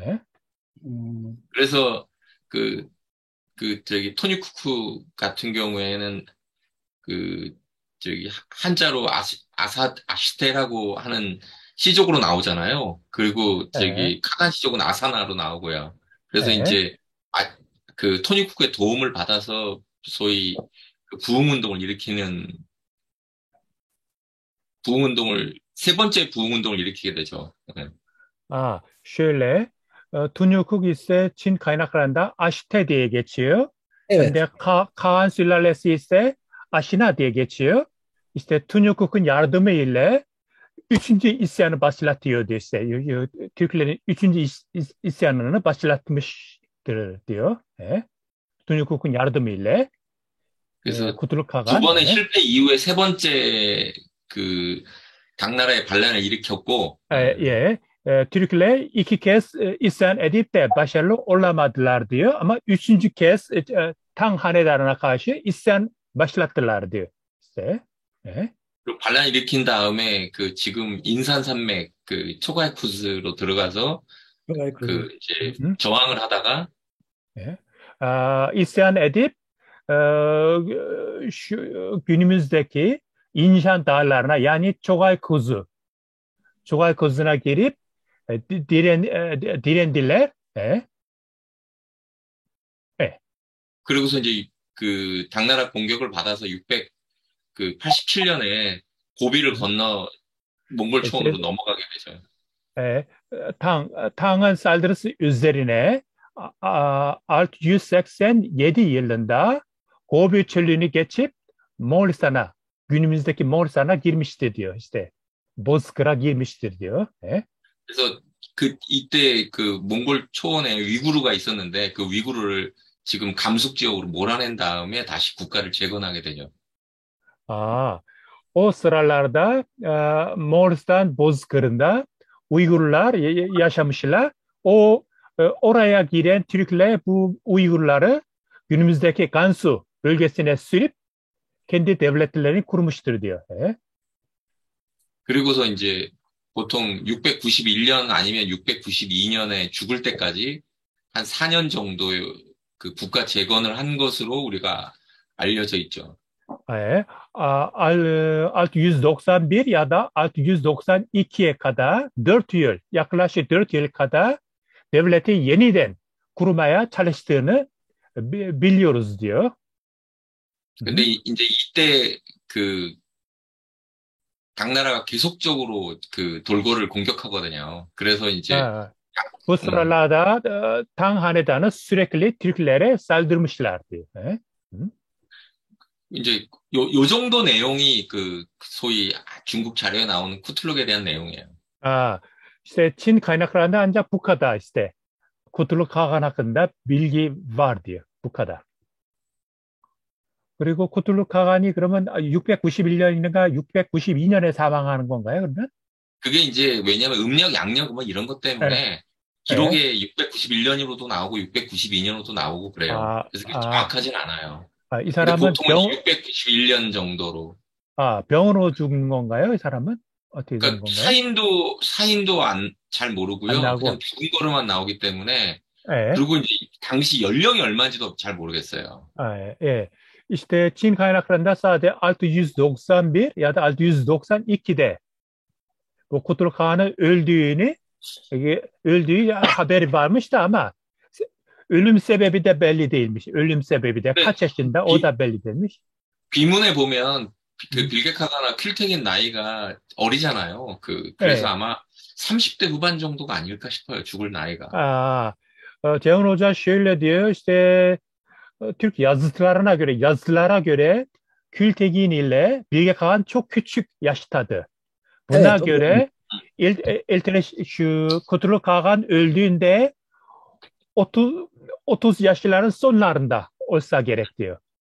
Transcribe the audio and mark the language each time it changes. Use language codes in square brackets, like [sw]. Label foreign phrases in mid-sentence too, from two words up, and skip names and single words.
[ko] 그래서 저기 토니 쿠쿠 같은 경우에는 저기 한자로 아시테라고 하는 시족으로 나오잖아요. 그리고 저기 카간 시족은 아사나로 나오고요. 그래서 이제 그 토니 쿠쿠의 도움을 받아서 소위 부흥운동을 일으키는 세 번째 부흥운동을 일으키게 되죠. [tr] şöyle Tunç Kuk ise Çin kaynaklarında Aşte diye geçiyor. Evet. Ve Kaan sülalesi ise Aşina diye geçiyor. İşte Tunç Kuk'un yardımı ile 3. isyanı başlatıyor diyor işte. Türklerin 3. isyanını başlatmıştır diyor. Tunç Kuk'un yardımı ile. [ko] 그래서 두 번의 실패 이후에 세 번째 그 당나라의 반란을 일으켰고. [tr] Türkler 2 kez isyan edip de başarılı olamadılar diyor. Ama 3. kez Tang hanedanına karşı isyan başlattılar diyor. İşte. [ko] 그리고 반란 일으킨 다음에 그 지금 인산산맥 그 초가이쿠즈로 들어가서 그 이제 저항을 하다가 [tr] isyan edip şu günümüzdeki İnşan dağlarına yani Çogaykuz'una girip direndiler. [ko] 그리고서 이제 그 당나라 공격을 받아서 687년에 고비를 건너 몽골 초원으로 넘어가게 되죠. [tr] Tang'ın saldırısı üzerine 687 yılında Gobi çölünü geçip Moğolistan'a, günümüzdeki Moğolistan'a girmiştir diyor işte. Bozkır'a girmiştir diyor. [ko] 그래서 이때 그 몽골 초원에 위구르가 있었는데 그 위구르를 지금 감속 지역으로 몰아낸 다음에 다시 국가를 재건하게 되죠. [tr] O sıralarda Moğolistan Bozkır'ında Uygurlar yaşamışlar. Oraya giren Türkler bu Uygurları günümüzdeki Gansu bölgesine sürüp kendi devletlerini kurmuştur diyor. [ko] 그리고서 이제 보통 691년 아니면 692년에 죽을 때까지 한 4년 정도 그 국가 재건을 한 것으로 우리가 알려져 있죠. [tr] 691 ya da 692'ye kadar 4 yıl, yaklaşık 4 yıl kadar devleti yeniden kurmaya çalıştığını biliyoruz diyor. [ko] 근데 이제 이때 그 당나라가 계속적으로 그 돌고를 공격하거든요. 그래서 이제 [tr] bu sıralarda Tang hanedanı sürekli Türklere saldırmışlar diyor. [ko] 이제 요 정도 내용이 그 소위 중국 자료에 나오는 쿠툴룩에 대한 내용이에요. [tr] işte Çin kaynaklarında ancak bu kadar işte. Kutluk Kağan hakkında bilgi var diyor. Bu kadar. [ko] 그리고 쿠툴룩 카간이 그러면 691년인가 692년에 사망하는 건가요, 그러면? 그게 이제 왜냐면 음력, 양력 뭐 이런 것 때문에 기록에 691년으로도 나오고 692년으로도 나오고 그래요. 그래서 그게 정확하진 않아요. 이 사람은 보통은 691년 정도로. 병으로 죽은 건가요, 이 사람은? 어떻게 되는 그러니까 건가요? 사인도 잘 모르고요. 그냥 죽은 거로만 나오기 때문에. 예. 그리고 이제 당시 연령이 얼마인지도 잘 모르겠어요. 예. [tr] İşte Çin kaynaklarında sadece 691 ya da 692'de bu Kutul Kağan'ın öldüğü haberi varmış da ama ölüm sebebi de belli değilmiş. Ölüm sebebi de kaç yaşında o da belli değilmiş. [ko] 비문에 보면 그 빌게카가나 퀼텍인 나이가 어리잖아요. 그래서 아마 30대 후반 정도가 아닐까 싶어요. 죽을 나이가. [tr] Ceyhun Hoca şöyle diyor işte Türk yazılara göre Kültegin ile Bilge Kağan çok küçük yaştadı. Buna göre şu Kutul Kağan öldüğünde 30 yaşların sonlarında olsa gerek diyor.